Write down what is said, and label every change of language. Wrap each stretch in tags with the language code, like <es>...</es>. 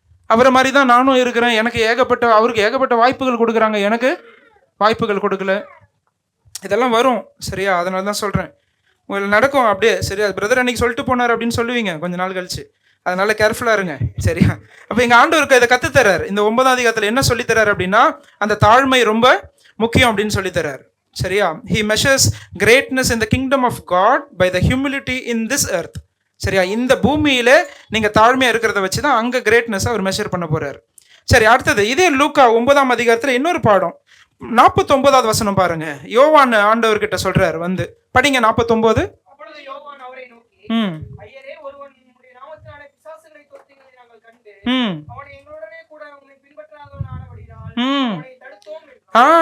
<ta>அவரை மாதிரி தான் நானும் இருக்கிறேன், அவருக்கு ஏகப்பட்ட வாய்ப்புகள் கொடுக்குறாங்க, எனக்கு வாய்ப்புகள் கொடுக்கல. இதெல்லாம் வரும். சரியா? அதனால தான் சொல்கிறேன், உங்களுக்கு நடக்கும் அப்படியே. சரியா? பிரதர் அன்னைக்கு சொல்லிட்டு போனார் அப்படின்னு சொல்லுவீங்க கொஞ்ச நாள் கழிச்சு. அதனால கேர்ஃபுல்லா இருங்க. சரியா? அப்ப எங்க ஆண்டவருக்கு இதை கத்துத்தரார். இந்த 9ஆம் அதிகாரத்துல என்ன சொல்லி தரார் அப்படின்னா, அந்த தாழ்மை ரொம்ப முக்கியம் அப்படின்னு சொல்லி தரார். சரியா?</ta> <en>he measures greatness in the kingdom of God by the humility in this earth.</en> <ta>சரியா? இந்த பூமியில நீங்க தாழ்மையா இருக்கிறத வச்சுதான் அங்க கிரேட்னஸ் அவர் மெஷர் பண்ண போறாரு. சரி, அடுத்தது இதே லூக்கா 9ஆம் அதிகாரத்துல இன்னொரு பாடம் 49வது வசனம் பாருங்க. யோவான் ஆண்டவர்கிட்ட சொல்றாரு, வந்து படிங்க 49. அப்பொழுது யோவான் அவரை நோக்கி, ஐயரே, ஒருவன் உம்முடைய நாமத்தினாலே பிசாசுகளை துரத்துகிறதை நாங்கள் கண்டு, அவனை எங்களுடனே கூட உம்மை பின்பற்றாதவன் ஆனபடியால் அவனை தடுத்தோம் என்றார்.</ta>